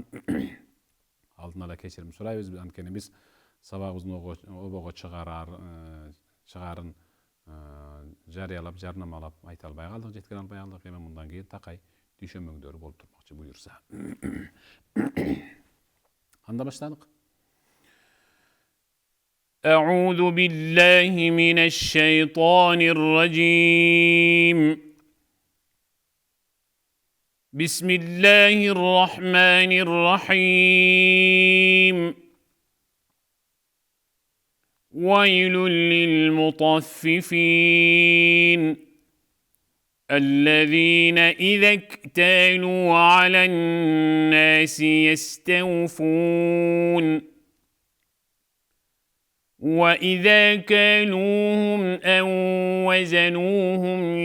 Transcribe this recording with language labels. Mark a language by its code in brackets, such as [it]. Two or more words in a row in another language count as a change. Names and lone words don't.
[ky] Алдын ала кечирим сурайбыз, анткени биз сабагыбыздын обого чыгарын жарыялап, жарнамалап айта албай калдык, жеткире албай калдык. Эми мындан кийин такай дүйшөмөңдөр болуп турмакчы буюрса. Анда баштадык. [ar] أعوذ بالله من الشيطان الرجيم. بسم الله الرحمن الرحيم. ويل للمطففين الذين إذا اكتالوا على الناس يستوفون وإذا كالوهم أو وزنوهم